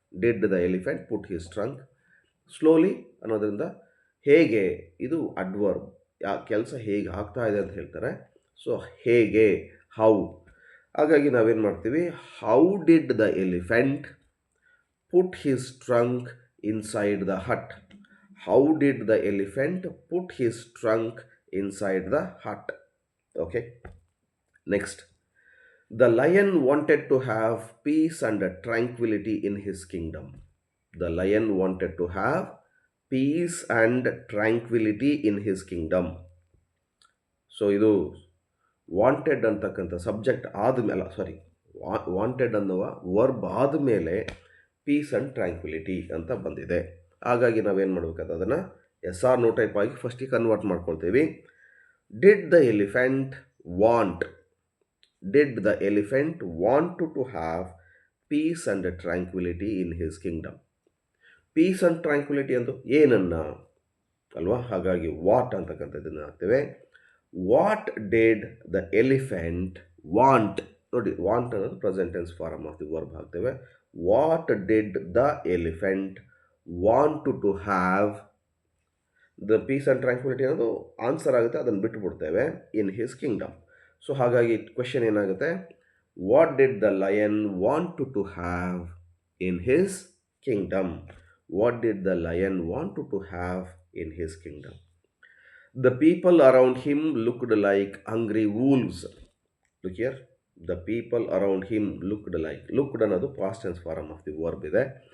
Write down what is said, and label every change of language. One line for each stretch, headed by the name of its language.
English: did the elephant put his trunk slowly
Kannada: ಅನ್ನೋದ್ರಿಂದ ಹೇಗೆ, ಇದು adverb, ಕೆಲಸ ಹೇಗೆ ಆಗ್ತಾ ಇದೆ ಅಂತ ಹೇಳ್ತಾರೆ. ಸೊ ಹೇಗೆ, ಹೌ. ಹಾಗಾಗಿ ನಾವೇನು ಮಾಡ್ತೀವಿ,
English: How did the elephant put his trunk inside the hut. How did the elephant put his trunk inside the hut. Okay, next, the lion wanted to have peace and tranquility in his kingdom. The lion wanted to have peace and tranquility in his kingdom.
Kannada: So ಇದು wanted ಅಂತಕ್ಕಂಥ subject ಆದಮೇಲೆ, wanted ಅನ್ನುವ verb ಆದಮೇಲೆ peace and tranquility ಅಂತ ಬಂದಿದೆ. ಹಾಗಾಗಿ ನಾವೇನು ಮಾಡಬೇಕಾದ ಅದನ್ನು ಎಸ್ ಆರ್ ನೋ ಟೈಪ್ ಆಗಿ ಫಸ್ಟಿಗೆ ಕನ್ವರ್ಟ್ ಮಾಡ್ಕೊಳ್ತೀವಿ.
English: Did the elephant want, did the elephant want to have peace and tranquility in his kingdom.
Kannada: Peace and tranquility ಅಂದು ಏನನ್ನ ಅಲ್ವಾ. ಹಾಗಾಗಿ ವಾಟ್ ಅಂತಕ್ಕಂಥದ್ದನ್ನು ಹಾಕ್ತೇವೆ.
English: What did the elephant want.
Kannada: ನೋಡಿ, ವಾಂಟ್ ಅನ್ನೋದು present tense form of the verb ಹಾಕ್ತೇವೆ.
English: What did the elephant want to have.
Kannada: The peace and tranquility ಅನ್ನೋದು ಆನ್ಸರ್ ಆಗುತ್ತೆ, ಅದನ್ನು ಬಿಟ್ಟುಬಿಡ್ತೇವೆ. In his Kingdom. ಸೊ ಹಾಗಾಗಿ ಕ್ವೆಶನ್ ಏನಾಗುತ್ತೆ,
English: What did the lion want to have in his kingdom. What did the lion want to have in his kingdom. The people around him looked like hungry wolves. Look here. The people around him looked like. Looked ಅನ್ನೋದು past tense form of the verb ಇದೆ.